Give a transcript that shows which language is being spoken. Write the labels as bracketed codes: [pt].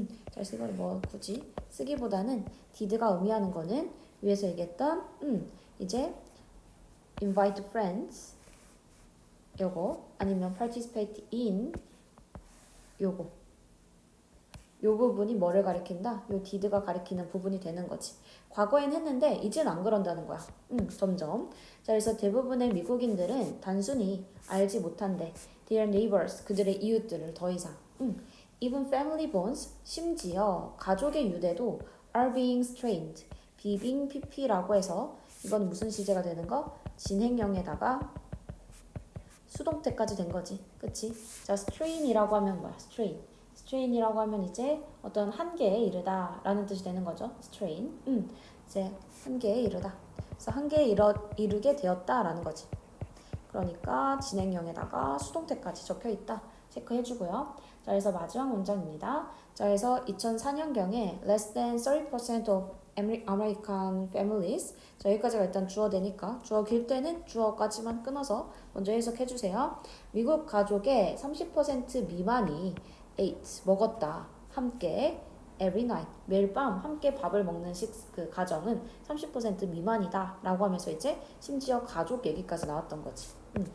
[ko] 자, 이걸 뭐 굳이 쓰기보다는 did가 의미하는 거는 위에서 얘기했던 이제 [en] invite friends [ko] 요거 아니면 [en] participate in [ko] 요거 요 부분이 뭐를 가리킨다? 요 did가 가리키는 부분이 되는 거지. 과거엔 했는데 이젠 안 그런다는 거야. 점점. 자, 그래서 대부분의 미국인들은 단순히 알지 못한대. [en] Their neighbors, [ko] 그들의 이웃들을 더 이상. [en] Even family bonds, [ko] 심지어 가족의 유대도 [en] are being strained. [ko] 비빙 pp라고 해서 이건 무슨 시제가 되는 거? 진행형에다가 수동태까지 된 거지. 그치? 자, strain이라고 하면 뭐야? strain이라고 하면 이제 어떤 한계에 이르다 라는 뜻이 되는 거죠. strain. 이제 한계에 이르다. 그래서 한계에 이르게 되었다 라는 거지. 그러니까 진행형에다가 수동태까지 적혀 있다. 체크해주고요. 자, 그래서 마지막 문장입니다. 자, 그래서 2004년경에 [en] less than 30% of American families. [ko] 자, 여기까지가 일단 주어 되니까 주어 길 때는 주어까지만 끊어서 먼저 해석해주세요. 미국 가족의 30% 미만이 [en] ate, [ko] 먹었다. 함께 [en] every night, [ko] 매일 밤 함께 밥을 먹는 그 가정은 30% 미만이다 라고 하면서 이제 심지어 가족 얘기까지 나왔던 거지.